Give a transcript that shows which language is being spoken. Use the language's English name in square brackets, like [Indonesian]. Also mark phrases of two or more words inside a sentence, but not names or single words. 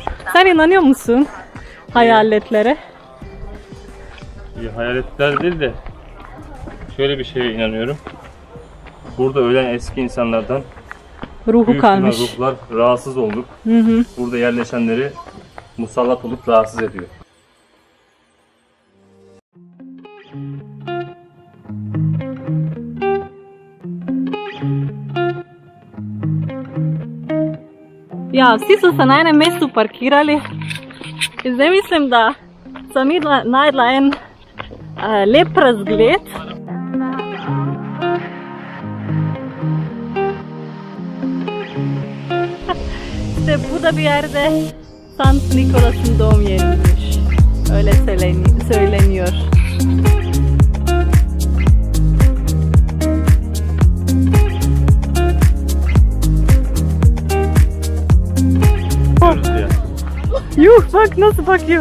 [Turkish] Sen inanıyor musun hayaletlere? Hayaletler değil de şöyle bir şeye inanıyorum. Burada ölen eski insanlardan Ruhu büyük kalmış. ruhlar rahatsız olup burada yerleşenleri musallat olup rahatsız ediyor. [Slovenian] Ja, vsi so se na enem mestu parkirali in zdaj mislim, da sem najdla en lep razgled. [Turkish] İşte bu da bir yerde Sankt Nikolas'ın doğum yeriymiş. Öyle söyleniyor. Yuh bak nasıl bakıyor.